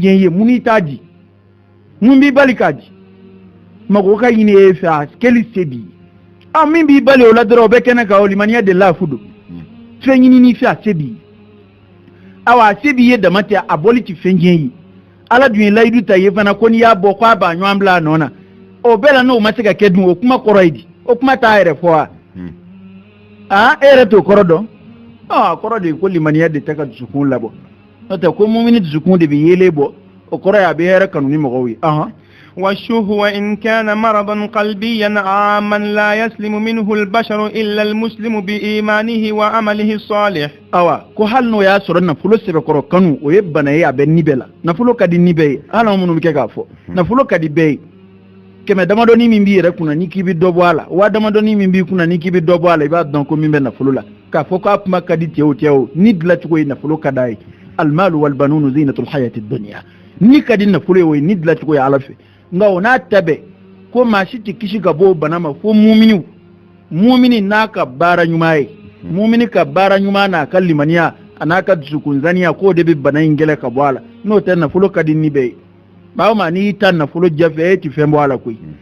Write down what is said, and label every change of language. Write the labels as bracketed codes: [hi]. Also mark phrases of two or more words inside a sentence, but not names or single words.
[bm] diɲɛ ye mun i t'a di mun b'i bali k'a di mago ka ɲini e fɛ a kɛli se b'i ye min b'i bali o la dɔrɔn o bɛ kɛnɛ kan o limaniya de la fu don fɛn ɲini n'i fɛ a se b'i ye awa a se b'i ye dama tɛ a bɔli ti fɛn diɲɛ ye ala dun ye layidu ta ye fana ko n'i y'a bɔ k'a b'a ɲɔgɔn bila a nɔ na o bɛɛ la n'o ma se ka kɛ dun o kuma kɔrɔ ye di o kuma t'a yɛrɛ fɔ wa e yɛrɛ t'o kɔrɔ dɔn kɔrɔ de ko limaniya de tɛ ka dusukun labɔ n'o tɛ ko mumini dusukun de bɛ yelen bɔ o kɔrɔ ye a bɛ hɛrɛ kanu ni mɔgɔw ye [ar] والشهوة وإن كان مرضا قلبيا عاما لا يسلم منه البشر إلا المسلم بإيمانه وعمله الصالح [bm] ko hali n'o y'a sɔrɔ nafolo sɛbɛkɔrɔ kanu o ye bana ye a bɛ ni bɛɛ la nafolo ka di ni bɛɛ ye hali anw minnu bɛ kɛ k'a fɔ nafolo ka di bɛɛ ye kɛmɛ damadɔni min b'i yɛrɛ kunna ni k'i bɛ dɔ bɔ a la wa damadɔni min b'i kunna ni k'i bɛ dɔ bɔ a la i b'a dɔn ko min bɛ nafolo la k'a fɔ k'a kuma ka di cɛ o ni dilancogo ye nafolo ka d'a ye [ar] المال والبنون زينة الحياة الدنيا [bm] ni ka di nafolo ye o ye ni dilancogo ye ala fɛ nka o n'a ta bɛɛ ko maa si tɛ kisi ka bɔ o bana ma fo mumini n'a ka baara ɲuman ye mumini ka baara ɲuman n'a ka limaniya a n'a ka dusukunzaniya k'o de bɛ bana in gɛlɛ ka bɔ a la n'o tɛ nafolo ka di ni bɛɛ ye maa o maa n'i y'i ta nafolo jɛfɛ e ti fɛn bɔ a la koyi